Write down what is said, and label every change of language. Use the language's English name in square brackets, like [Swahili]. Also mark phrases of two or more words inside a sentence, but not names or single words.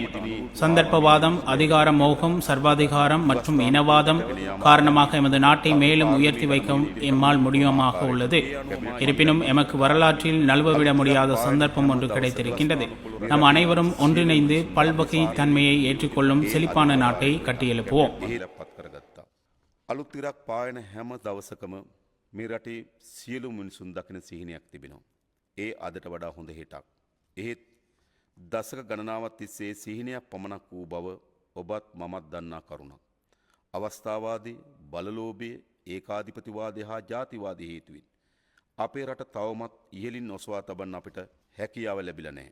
[Tamil] சந்தர்ப்பவாதம், அதிகார மோகம், சர்வாதிகாரம் மற்றும் இனவாதம் காரணமாக எமது நாட்டை மேலும் உயர்த்தி வைக்க எம்மால் முடியுமாக உள்ளது. இருப்பினும் எமக்கு வரலாற்றில் நழுவவிட முடியாத சந்தர்ப்பம் ஒன்று கிடைத்திருக்கின்றது. நாம் அனைவரும் ஒன்றிணைந்து பல்வகை தன்மையை ஏற்றுக்கொள்ளும் செழிப்பான நாட்டை கட்டியெழுப்புவோம். [Sinhala] අලුත් ඉරක් පායන හැම දවසකම මේ රටේ සියලු මිනිසුන් දකින සිහිනයක් තිබෙනවා. ඒ අදට වඩා හොඳ හෙටක්. එහෙත් දශක ගණනාවක් තිස්සේ සිහිනයක් පමණක් වූ බව ඔබත් මමත් දන්නා කරුණක්. අවස්ථාවාදී බලලෝභයේ ඒකාධිපතිවාදය හා ජාතිවාදී හේතුවෙන් අපේ රට තවමත් ඉහළින් ඔසවා තබන්න අපිට හැකියාව ලැබිලා නැහැ.